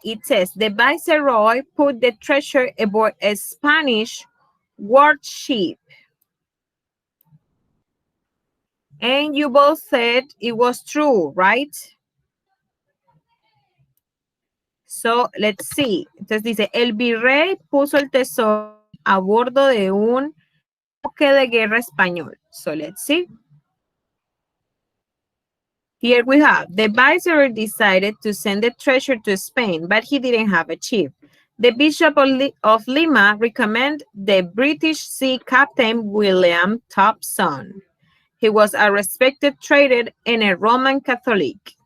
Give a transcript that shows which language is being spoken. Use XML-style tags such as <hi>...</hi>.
<en>It says the viceroy put the treasure aboard a Spanish warship. And you both said it was true, right? So let's see.</en> <es>Entonces dice, el virrey puso el tesoro a bordo de un buque de guerra español.</es> <en>So let's see. Here we have, the viceroy decided to send the treasure to Spain, but he didn't have a chief. The Bishop of Lima recommended the British sea captain William Thompson. He was a respected trader and a Roman Catholic.</en>